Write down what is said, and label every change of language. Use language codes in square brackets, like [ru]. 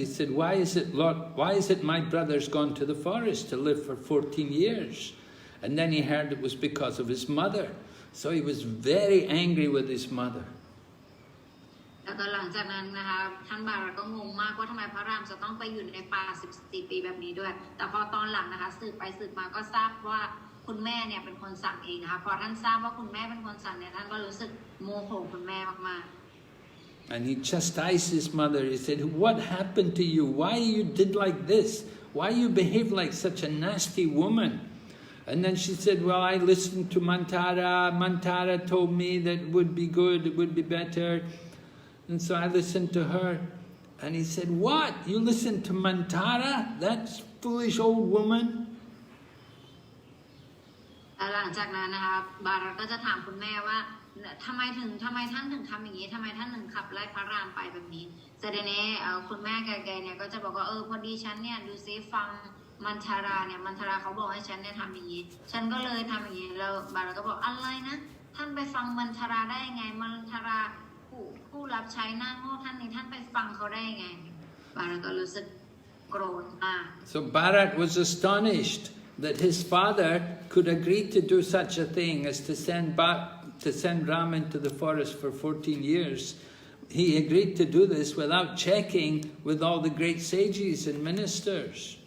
[en] He said, why is it my brother's gone to the forest to live for 14 years? And then he heard it was because of his mother. So he was very angry with his mother. [th] แล้วก็หลังจากนั้นนะคะท่านบารัตก็งงมากว่าทำไมพระรามจะต้องไปอยู่ในป่า14 ปีแบบนี้ด้วยแต่พอตอนหลังนะคะสืบไปสืบมาก็ทราบว่าคุณแม่เนี่ยเป็นคนสั่งเองนะคะพอท่านทราบว่าคุณแม่เป็นคนสั่งเนี่ยท่านก็รู้สึกโมโหคุณแม่มากๆ [en] And he chastised his mother. He said, what happened to you? Why you did like this? Why you behaved like such a nasty woman? And then she said, well, I listened to Mantara. Mantara told me that it would be good, it would be better. And so I listened to her. And he said, what? You listened to Mantara? That foolish old woman? [th] หลังจากนั้นนะคะบารัตก็จะถามคุณแม่ว่าทำไมท่านถึงทำอย่างนี้ทำไมท่านถึงขับไล่พระรามไปแบบนี้เสด็จเนคุณแม่แกเนี่ยก็จะบอกว่าพอดีฉันเนี่ยดูซิฟังมันทาราเนี่ยมันทาราเขาบอกให้ฉันเนี่ยทำอย่างนี้ฉันก็เลยทำอย่างนี้แล้วบารัตก็บอกอะไรนะท่านไปฟังมันทาราได้ยังไงมันทาราผู้รับใช้หน้าโง่ท่านนี้ท่านไปฟังเขาได้ยังไงบารัตก็รู้สึกโกรธมาก [en] So Bharat was astonished that his father could agree to do such a thing as to send Ram into the forest for 14 years. He agreed to do this without checking with all the great sages and ministers.